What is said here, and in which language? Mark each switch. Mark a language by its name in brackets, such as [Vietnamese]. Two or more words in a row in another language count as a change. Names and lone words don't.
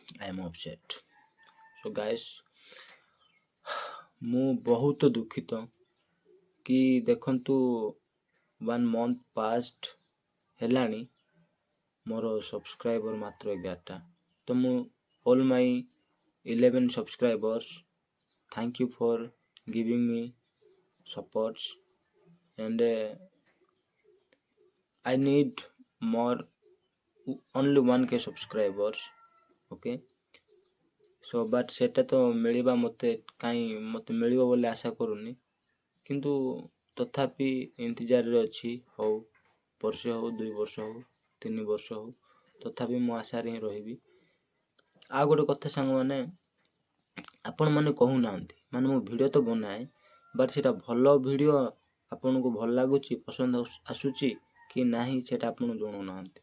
[English] I am upset. So guys, [Odia] ମୁଁ ବହୁତ ଦୁଃଖିତ କି ଦେଖନ୍ତୁ 1 [English] month past [Odia] ହେଲାଣି ମୋର ସବସ୍କ୍ରାଇବର ମାତ୍ର 11ଟା। ତ ମୁଁ [English] all my 11 subscribers, thank you for giving me supports and I need more only 1k subscribers. Okay, so but [Odia] ସେଟା ତ ମିଳିବା ମତେ ମିଳିବ ବୋଲି ଆଶା କରୁନି, କିନ୍ତୁ ତଥାପି ଇନ୍ତଜାରରେ ଅଛି। ହଉ ବର୍ଷେ ହଉ 2 ବର୍ଷ ହଉ 3 ବର୍ଷ ହଉ, ତଥାପି ମୁଁ ଆଶାରେ ହିଁ ରହିବି। ଆଉ ଗୋଟେ କଥା ସାଙ୍ଗମାନେ, ଆପଣମାନେ କହୁନାହାନ୍ତି ମାନେ ମୁଁ ଭିଡ଼ିଓ ତ ବନାଏ ବଟ୍ ସେଟା ଭଲ ଭିଡ଼ିଓ ଆପଣଙ୍କୁ ଭଲ ଲାଗୁଛି, ପସନ୍ଦ ଆସୁଛି କି ନାହିଁ ସେଟା ଆପଣ ଜଣାଉନାହାନ୍ତି।